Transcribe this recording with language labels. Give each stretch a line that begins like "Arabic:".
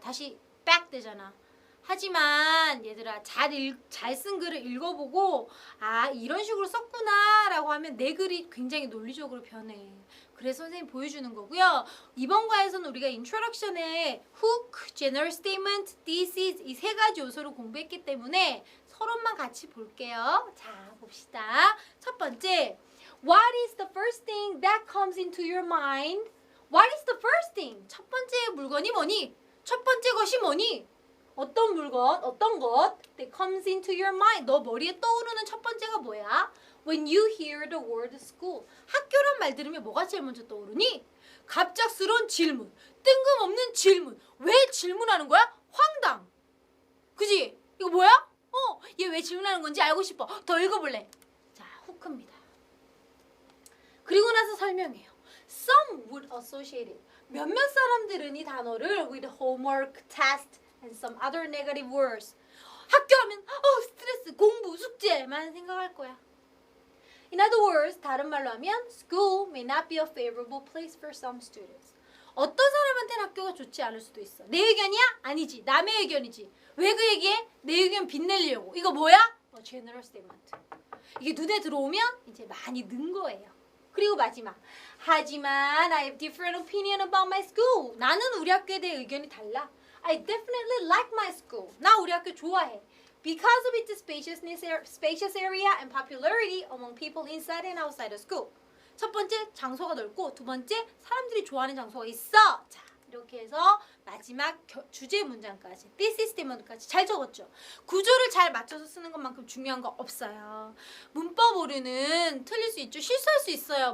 Korean: 다시 백 되잖아. 하지만 얘들아 잘 쓴 글을 읽어보고 아 이런 식으로 썼구나 라고 하면 내 글이 굉장히 논리적으로 변해. 그래서 선생님 보여주는 거고요. 이번 과에서는 우리가 인트로덕션에 hook, general statement, thesis 이 세 가지 요소를 공부했기 때문에 서론만 같이 볼게요. 자 봅시다. 첫 번째
English: What is the first thing that comes into your mind? What is the first thing?
Korean: 첫 번째 물건이 뭐니? 첫 번째 것이 뭐니? 어떤 물건, 어떤 것
English: that comes into your mind.
Korean: 너 머리에 떠오르는 첫 번째가 뭐야?
English: When you hear the word school.
Korean: 학교란 말 들으면 뭐가 제일 먼저 떠오르니? 갑작스러운 질문, 뜬금없는 질문. 왜 질문하는 거야? 황당. 그지? 이거 뭐야? 얘 왜 질문하는 건지 알고 싶어. 더 읽어볼래. 자, 후크입니다. 그리고 나서 설명해요.
English: Some would associate it.
Korean: 몇몇 사람들은 이 단어를
English: with homework, test, and some other negative words.
Korean: 학교 하면 스트레스, 공부, 숙제만 생각할 거야.
English: In other words,
Korean: 다른 말로 하면
English: school may not be a favorable place for some students.
Korean: 어떤 사람한테는 학교가 좋지 않을 수도 있어. 내 의견이야? 아니지. 남의 의견이지. 왜 그 얘기해? 내 의견 빛내려고. 이거 뭐야? general statement. 이게 눈에 들어오면 이제 많이 는 거예요. 그리고 마지막. 하지만
English: I have different opinion about my school.
Korean: 나는 우리 학교에 대해 의견이 달라.
English: I definitely like my school.
Korean: 나 우리 학교 좋아해.
English: Because of its spacious area and popularity among people inside and outside the school.
Korean: 첫 번째, 장소가 넓고 두 번째, 사람들이 좋아하는 장소가 있어. 자, 이렇게 해서 마지막 주제 문장까지, thesis statement까지 잘 적었죠. 구조를 잘 맞춰서 쓰는 것만큼 중요한 거 없어요. 문법 오류는 틀릴 수 있죠. 실수할 수 있어요.